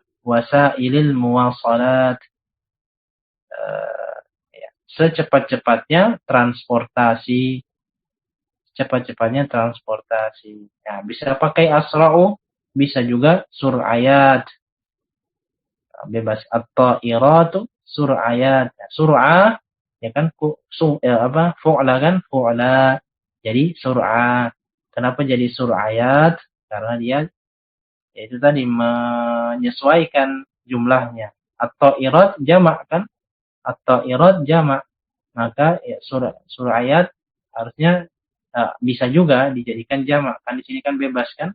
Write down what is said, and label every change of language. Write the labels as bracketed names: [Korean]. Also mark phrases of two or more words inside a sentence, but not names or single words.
[Arabic] وسائل المواصلات. [Indonesian] Ya, secepat-cepatnya transportasi. Cepat-cepatnya transportasi. Nah, bisa pakai asra'u, bisa juga sur'ayat. Nah, bebas [Arabic] الطائرة سريعات. [Indonesian] Nah, sur'ah ya kan fu'la kan fu'la. Jadi sur'ah. Kenapa jadi sur'ayat? Karena dia yaitu tadi menyesuaikan jumlahnya. At-ta'irat jamak kan? At-ta'irat jamak. Maka ya, sur'ayat harusnya bisa juga dijadikan jamak. Kan di sini kan bebas kan?